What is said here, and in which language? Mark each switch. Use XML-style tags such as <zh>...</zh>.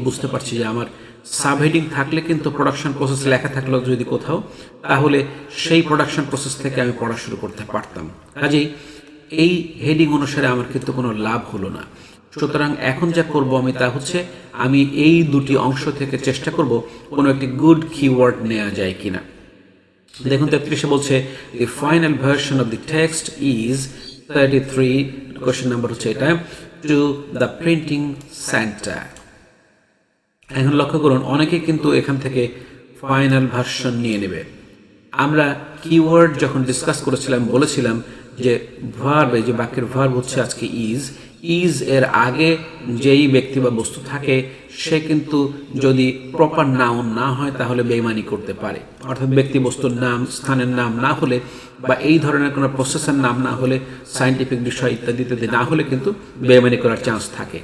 <bn>বুঝতে পারছি যে আমার সাব হেডিং থাকলে কিন্তু প্রোডাকশন প্রসেস লেখা থাকলো যদি কোথাও, তাহলে সেই প্রোডাকশন প্রসেস থেকে আমি পড়া শুরু করতে পারতাম। কাজেই এই হেডিং অনুসারে আমার কিন্তু কোনো লাভ হলো না। সুতরাং এখন যা করব আমি তা হচ্ছে আমি এই দুটি অংশ থেকে চেষ্টা করব কোনো একটি গুড কিওয়ার্ড নেওয়া যায় কিনা। দেখুন 33-এ বলছে</bn> <en>the final version of the text is 33,</en> <bn>question number হচ্ছে এটা,</bn> <en>to the printing center।</en> <bn>এখন লক্ষ্য করুন অনেকে কিন্তু এখান থেকে ফাইনাল ভার্সন নিয়ে নেবে। আমরা কিওয়ার্ড যখন ডিসকাস করেছিলাম বলেছিলাম যে ভার্ব, যে বাক্যের ভার্ব হচ্ছে আজকে ইজ, ইজ এর আগে যেই ব্যক্তি বা বস্তু থাকে সে কিন্তু যদি প্রপার নাউন না হয় তাহলে বেইমানি করতে পারে, অর্থাৎ ব্যক্তি বস্তুর নাম, স্থানের নাম না হলে বা এই ধরনের কোনো প্রসেসের নাম না হলে, সায়েন্টিফিক বিষয় ইত্যাদি ইত্যাদি না হলে কিন্তু বেইমানি করার চান্স থাকে।</bn>